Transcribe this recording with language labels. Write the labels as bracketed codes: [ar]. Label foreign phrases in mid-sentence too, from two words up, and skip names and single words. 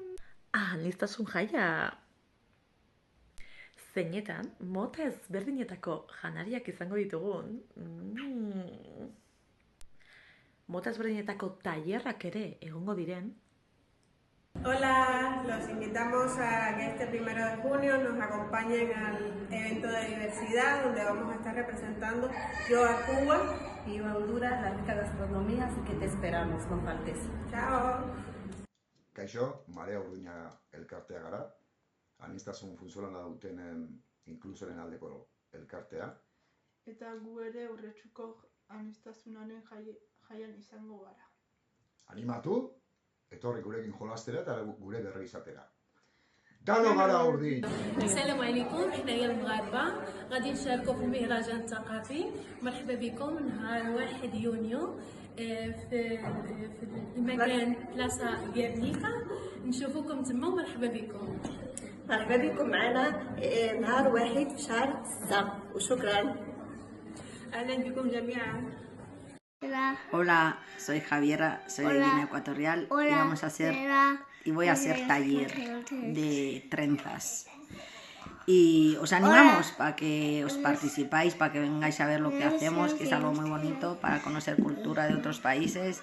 [eu] Aniztasun jaia. Zeinetan, mota ezberdinetako janariak izango ditugun. Mota ezberdinetako tailerrak ere egongo diren. [es] Hola, los invitamos a que este 1 de junio nos acompañen al evento de diversidad donde vamos a estar representando yo a Cuba y a Honduras, la rica gastronomía, así que te esperamos, no faltes. Chao. [eu] Kaixo, Marea Urduña elkartea gara, aniztasun funtzionala dutenen inklusioaren aldeko elkartea. Eta gu ere urretsuko aniztasunaren jaian izango gara. Animatu, etorri gurekin jolastera eta gure berri izatera. دانو غلا أردي. [ar] السلام عليكم، احنا هي المغاربة غادي نشاركوا في المهرجان الثقافي. مرحبا بكم نهار 1 يونيو في المكان بلاصة جابنيكا، نشوفوكم تما ومرحبا بكم. مرحبا بكم معنا نهار 1 في شهر 6 وشكرا. أهلا بكم جميعا. [es] Hola, soy Javiera, soy de Guinea Ecuatorial y voy a hacer taller de trenzas. Y os animamos para que os participáis, para que vengáis a ver lo que hacemos, que es algo muy bonito para conocer cultura de otros países.